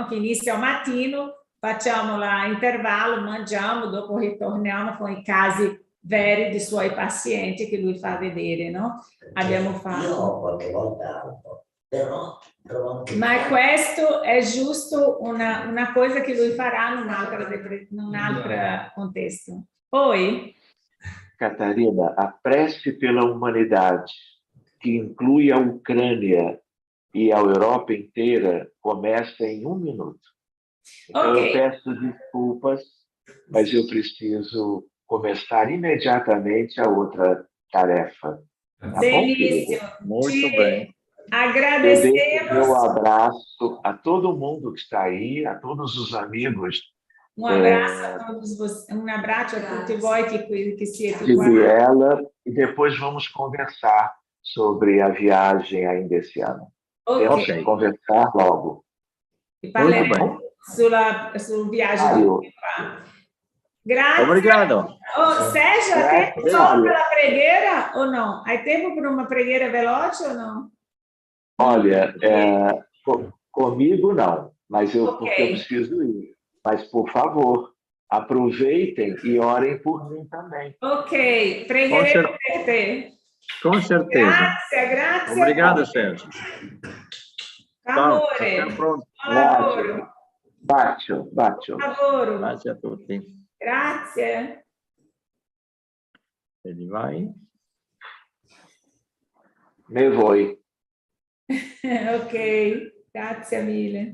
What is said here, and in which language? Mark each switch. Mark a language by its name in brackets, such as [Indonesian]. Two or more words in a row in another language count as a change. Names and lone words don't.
[Italian] Che inizia al mattino, facciamo l'intervallo, mangiamo, dopo ritorniamo con i casi veri dei suoi pazienti che lui fa vedere, no? Abbiamo fatto. Io qualche volta un po', però ma questo è giusto una cosa che lui farà in un altro contesto. Poi, [Portuguese] Catarina, a prece pela humanidade, que inclui a Ucrânia e a Europa inteira, começa em 1 minuto. Então, okay. Eu peço desculpas, mas eu preciso começar imediatamente a outra tarefa. Tá [Italian] Benissimo. [Portuguese] bom, Muito bem. Agradecemos. Eu deixo meu abraço a todo mundo que está aí, a todos os amigos. Um abraço a todos vocês, um abraço a [Italian] tutti voi [Portuguese] que siete de qua. Viela, e depois vamos conversar sobre a viagem ainda esse ano. Temos que conversar logo. [Italian] E parleremo sul viaggio di qua. Grazie. [Portuguese] Obrigado. Oh, Sérgio, [Italian] hai tempo [Portuguese] só para a preghiera ou não? [Italian] Hai tempo [Portuguese] para uma preghiera veloce ou não? Olha, comigo não, mas porque eu preciso ir. Mas, por favor, aproveitem e orem por mim também. [Italian] Ok, pregheremo per te. [Portuguese] Com certeza. [Italian] Grazie. [Portuguese] Obrigado, Sérgio. [Italian] Amore. Ciao, pronto. Buon lavoro. Bacio. Buon lavoro. Grazie a tutti. Grazie. E vai? Me voi. Ok, grazie mille.